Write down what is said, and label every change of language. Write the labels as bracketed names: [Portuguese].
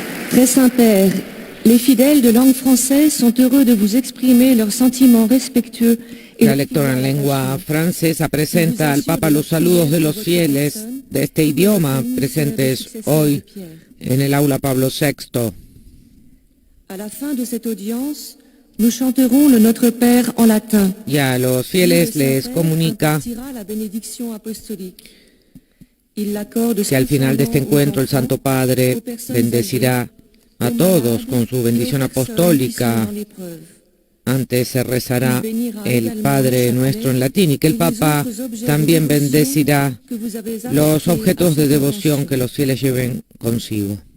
[French] Très Saint-Père, les fidèles de langue française sont heureux de vous exprimer leurs sentiments respectueux. [Spanish] La lectora en lengua francesa presenta al Papa los saludos de los fieles de este idioma presentes hoy en el aula Pablo VI. [French] A la fin de cette audience, nous chanterons le Notre Père en latin. [Spanish] Y a los fieles les comunica que al final de este encuentro el Santo Padre bendecirá a todos con su bendición apostólica. Antes se rezará el Padre Nuestro en latín y que el Papa también bendecirá los objetos de devoción que los fieles lleven consigo.